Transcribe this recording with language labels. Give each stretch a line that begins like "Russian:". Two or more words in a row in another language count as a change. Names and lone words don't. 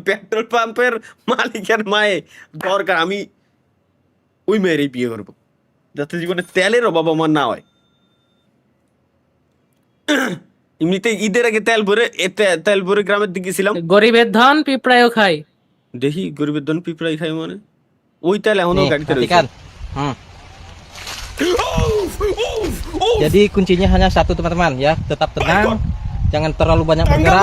Bangla: পেট্রোল পাম্পের মালিকের মায়ে দরকার, আমি ওই মেয়েরই বিয়ে করবো যাতে জীবনে তেলের অভাব আমার না হয়। এমনিতে ঈদের আগে তেল ভরে গ্রামের দিকে ছিলাম। গরিবের ধন পিঁপড়ায়ও খায়। দেখি গরিবের ধন পিঁপড়াই খাই মানে ওই তেল এখনো গাড়িতে রয়েছে।
Indonesian: Jadi kuncinya hanya satu teman-teman ya, tetap tenang, jangan terlalu banyak bergerak.